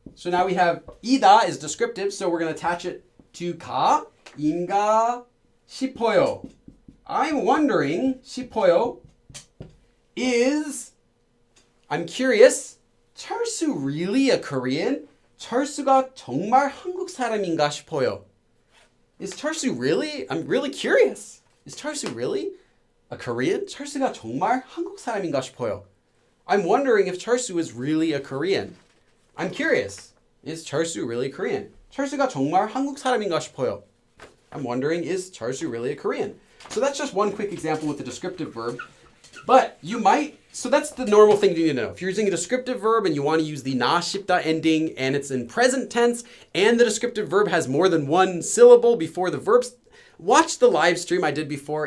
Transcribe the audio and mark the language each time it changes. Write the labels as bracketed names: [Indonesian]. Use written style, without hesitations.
[English] So now we have 이다 is descriptive, so we're going to attach it to [Korean] 가인가 싶어요. [English] I'm wondering, 싶어요 is, I'm curious, 철수 really a Korean? [Korean] 철수가 정말 한국 사람인가 싶어요. [English] Is 철수 really? I'm really curious. Is 철수 really a Korean? [Korean] 철수가 정말 한국 사람인가 싶어요. [English] I'm wondering if 철수 is really a Korean. I'm curious. Is 철수 really Korean? [Korean] 철수가 정말 한국 사람인가 싶어요. [English] I'm wondering, is 철수 really a Korean? So that's just one quick example with the descriptive verb. But you might, so that's the normal thing you need to know. If you're using a descriptive verb and you want to use the 나 싶다 ending and it's in present tense and the descriptive verb has more than one syllable before the verbs, watch the live stream I did before.